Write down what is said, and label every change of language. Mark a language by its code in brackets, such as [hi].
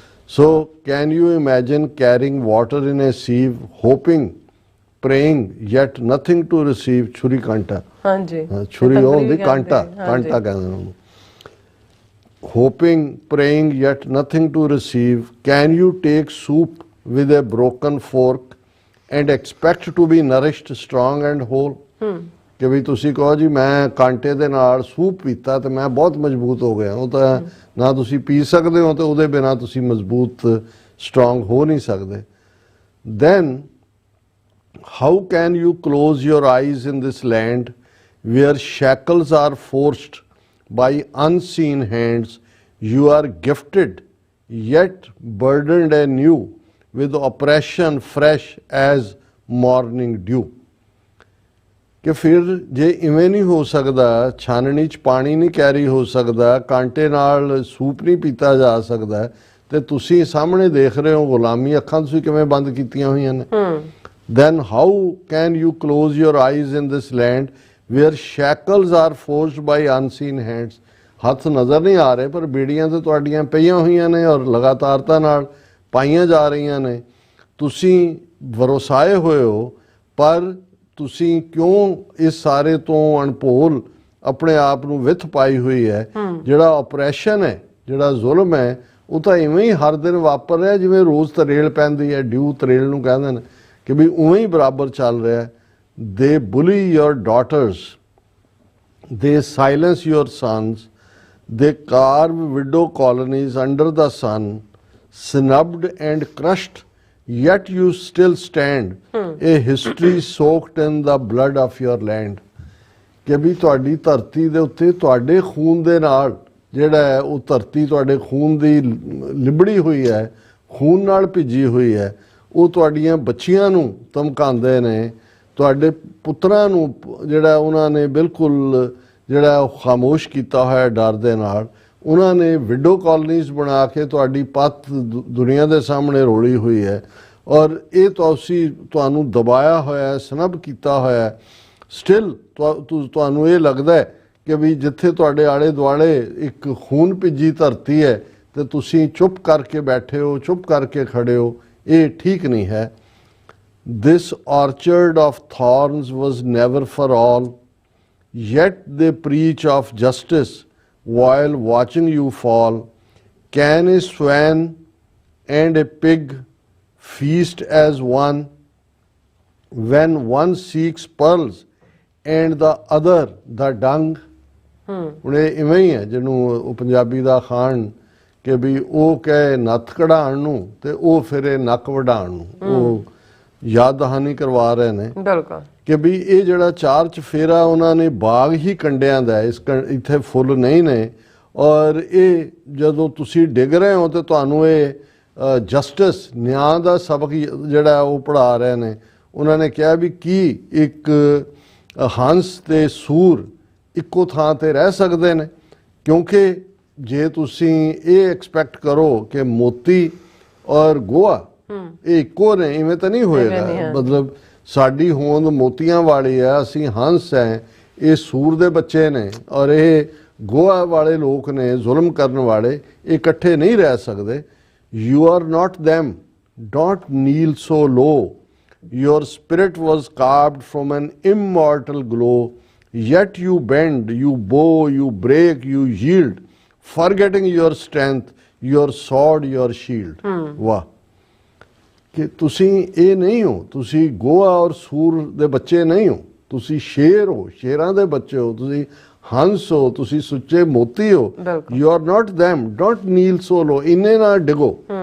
[en] So can you imagine carrying water in a sieve, hoping, praying, yet nothing to receive? [pa] ਛੁਰੀ ਕਾਂਟਾ, ਛੁਰੀ ਉਹ ਹੁੰਦੀ ਕਾਂਟਾ, ਕਾਂਟਾ ਕਹਿੰਦੇ ਉਹਨੂੰ। [en] Hoping, praying, yet nothing to receive. Can you take soup with a broken fork and expect to be nourished, strong and whole? [pa] ਕਿ ਵੀ ਤੁਸੀਂ ਕਹੋ ਜੀ ਮੈਂ ਕਾਂਟੇ ਦੇ ਨਾਲ ਸੂਪ ਪੀਤਾ ਤੇ ਮੈਂ ਬਹੁਤ ਮਜ਼ਬੂਤ ਹੋ ਗਿਆ, ਉਹ ਤਾਂ ਨਾ ਤੁਸੀਂ ਪੀ ਸਕਦੇ ਹੋ ਤੇ ਉਹਦੇ ਬਿਨਾਂ ਤੁਸੀਂ ਮਜ਼ਬੂਤ ਸਟਰੋਂਗ ਹੋ ਨਹੀਂ ਸਕਦੇ। [en] Then how can you close your eyes in this land where shackles are forced by unseen hands? You are gifted yet burdened anew with oppression fresh as morning dew. [pa] ਕਿ ਫਿਰ ਜੇ ਇਵੇਂ ਨਹੀਂ ਹੋ ਸਕਦਾ, ਛਾਨਣੀ 'ਚ ਪਾਣੀ ਨਹੀਂ ਕੈਰੀ ਹੋ ਸਕਦਾ, ਕਾਂਟੇ ਨਾਲ ਸੂਪ ਨਹੀਂ ਪੀਤਾ ਜਾ ਸਕਦਾ, ਤੇ ਤੁਸੀਂ ਸਾਹਮਣੇ ਦੇਖ ਰਹੇ ਹੋ ਗੁਲਾਮੀ, ਅੱਖਾਂ ਤੁਸੀਂ ਕਿਵੇਂ ਬੰਦ ਕੀਤੀਆਂ ਹੋਈਆਂ ਨੇ। [en] Then how can you close your eyes in this land where shackles are forged by unseen hands? [pa] ਹੱਥ ਨਜ਼ਰ ਨਹੀਂ ਆ ਰਹੇ ਪਰ ਬੇੜੀਆਂ ਤੇ ਤੁਹਾਡੀਆਂ ਪਈਆਂ ਹੋਈਆਂ ਨੇ ਔਰ ਲਗਾਤਾਰਤਾ ਨਾਲ ਪਾਈਆਂ ਜਾ ਰਹੀਆਂ ਨੇ। ਤੁਸੀਂ ਵਰਸਾਏ ਹੋਏ ਹੋ ਪਰ ਤੁਸੀਂ ਕਿਉਂ ਇਸ ਸਾਰੇ ਤੋਂ ਅਣਭੋਲ ਆਪਣੇ ਆਪ ਨੂੰ ਵਿੱਥ ਪਾਈ ਹੋਈ ਹੈ। ਜਿਹੜਾ ਆਪਰੈਸ਼ਨ ਹੈ, ਜਿਹੜਾ ਜ਼ੁਲਮ ਹੈ, ਉਹ ਤਾਂ ਇਵੇਂ ਹੀ ਹਰ ਦਿਨ ਵਾਪਰ ਰਿਹਾ ਜਿਵੇਂ ਰੋਜ਼ ਤਰੇਲ ਪੈਂਦੀ ਹੈ, ਡਿਊ ਤਰੇਲ ਨੂੰ ਕਹਿੰਦੇ ਨੇ, ਕਿ ਵੀ ਉਵੇਂ ਹੀ ਬਰਾਬਰ ਚੱਲ ਰਿਹਾ। [en] They bully your daughters, they silence your sons, they carve widow colonies under the sun, snubbed and crushed, yet you still stand, a history soaked in the blood of your land। [pa] ਕਿ ਵੀ ਤੁਹਾਡੀ ਧਰਤੀ ਦੇ ਉੱਤੇ ਤੁਹਾਡੇ ਖੂਨ ਦੇ ਨਾਲ ਜਿਹੜਾ ਹੈ ਉਹ ਧਰਤੀ ਤੁਹਾਡੇ ਖੂਨ ਦੀ ਲਿਬੜੀ ਹੋਈ ਹੈ, ਖੂਨ ਨਾਲ ਭਿੱਜੀ ਹੋਈ ਹੈ। ਉਹ ਤੁਹਾਡੀਆਂ ਬੱਚੀਆਂ ਨੂੰ ਧਮਕਾਉਂਦੇ ਨੇ, ਤੁਹਾਡੇ ਪੁੱਤਰਾਂ ਨੂੰ ਜਿਹੜਾ ਉਹਨਾਂ ਨੇ ਬਿਲਕੁਲ ਜਿਹੜਾ ਉਹ ਖਾਮੋਸ਼ ਕੀਤਾ ਹੋਇਆ ਡਰ ਦੇ ਨਾਲ। ਉਹਨਾਂ ਨੇ ਵਿਡੋ ਕਾਲਨੀਜ਼ ਬਣਾ ਕੇ ਤੁਹਾਡੀ ਪੱਤ ਦੁਨੀਆ ਦੇ ਸਾਹਮਣੇ ਰੋਲੀ ਹੋਈ ਹੈ, ਔਰ ਇਹ ਤੁਹਾਨੂੰ ਦਬਾਇਆ ਹੋਇਆ, ਸਨਬ ਕੀਤਾ ਹੋਇਆ। ਸਟਿਲ ਤੁਹਾਨੂੰ ਇਹ ਲੱਗਦਾ ਹੈ ਕਿ ਵੀ ਜਿੱਥੇ ਤੁਹਾਡੇ ਆਲੇ ਦੁਆਲੇ ਇੱਕ ਖੂਨ ਭਿੱਜੀ ਧਰਤੀ ਹੈ ਤੇ ਤੁਸੀਂ ਚੁੱਪ ਕਰਕੇ ਬੈਠੇ ਹੋ, ਚੁੱਪ ਕਰਕੇ ਖੜੇ ਹੋ। ਇਹ ਠੀਕ ਨਹੀਂ ਹੈ। [en] This orchard of thorns was never for all, yet they preach of justice while watching you fall. Can a swan and a pig feast as one, when one seeks pearls and the other the dung? [pa] ਹੁਣ ਇਹ ਇਵੇਂ ਹੀ ਹੈ ਜਿਹਨੂੰ ਉਹ ਪੰਜਾਬੀ ਦਾ ਖਾਣ ਕਿ ਵੀ ਉਹ ਕਹੇ ਨੱਥ ਕਢਾਉਣ ਨੂੰ ਤੇ ਉਹ ਫਿਰ ਇਹ ਨੱਕ ਵਢਾਉਣ ਨੂੰ, ਉਹ ਯਾਦ ਦਹਾਨੀ ਕਰਵਾ ਰਹੇ ਨੇ। ਬਿਲਕੁਲ ਕਿ ਵੀ ਇਹ ਜਿਹੜਾ ਚਾਰ ਚਫੇਰਾ ਉਹਨਾਂ ਨੇ ਬਾਗ ਹੀ ਕੰਡਿਆਂ ਦਾ, ਇੱਥੇ ਫੁੱਲ ਨਹੀਂ ਨੇ। ਔਰ ਇਹ ਜਦੋਂ ਤੁਸੀਂ ਡਿੱਗ ਰਹੇ ਹੋ ਤੇ ਤੁਹਾਨੂੰ ਇਹ ਜਸਟਿਸ, ਨਿਆਂ ਦਾ ਸਬਕ ਜਿਹੜਾ ਉਹ ਪੜ੍ਹਾ ਰਹੇ ਨੇ। ਉਹਨਾਂ ਨੇ ਕਿਹਾ ਵੀ ਕੀ ਇੱਕ ਹੰਸ ਤੇ ਸੂਰ ਇੱਕੋ ਥਾਂ ਤੇ ਰਹਿ ਸਕਦੇ ਨੇ? ਕਿਉਂਕਿ ਜੇ ਤੁਸੀਂ ਇਹ ਐਕਸਪੈਕਟ ਕਰੋ ਕਿ ਮੋਤੀ ਔਰ ਗੋਹਾ ਇਹ ਇੱਕੋ ਨੇ, ਇਵੇਂ ਤਾਂ ਨਹੀਂ ਹੋਏਗਾ। ਮਤਲਬ ਸਾਡੀ ਹੋਂਦ ਮੋਤੀਆਂ ਵਾਲੀ ਹੈ, ਅਸੀਂ ਹੰਸ ਹੈ, ਇਹ ਸੂਰ ਦੇ ਬੱਚੇ ਨੇ, ਔਰ ਇਹ ਗੋਹਾ ਵਾਲੇ ਲੋਕ ਨੇ, ਜ਼ੁਲਮ ਕਰਨ ਵਾਲੇ। ਇਹ ਇਕੱਠੇ ਨਹੀਂ ਰਹਿ ਸਕਦੇ। [en] You are not them, don't kneel so low, your spirit was carved from an immortal glow, yet you bend, you bow, you break, you yield, forgetting your strength, your sword, your shield। [pa] ਵਾਹ, ਕਿ ਤੁਸੀਂ ਇਹ ਨਹੀਂ ਹੋ, ਤੁਸੀਂ ਗੋਹਾ ਔਰ ਸੂਰ ਦੇ ਬੱਚੇ ਨਹੀਂ ਹੋ, ਤੁਸੀਂ ਸ਼ੇਰ ਹੋ, ਸ਼ੇਰਾਂ ਦੇ ਬੱਚੇ ਹੋ, ਤੁਸੀਂ ਹੰਸ ਹੋ, ਤੁਸੀਂ ਸੁੱਚੇ ਮੋਤੀ ਹੋ। [en] you are not them, don't kneel so low, [pa] ਇੰਨੇ ਨਾ ਡਿਗੋ।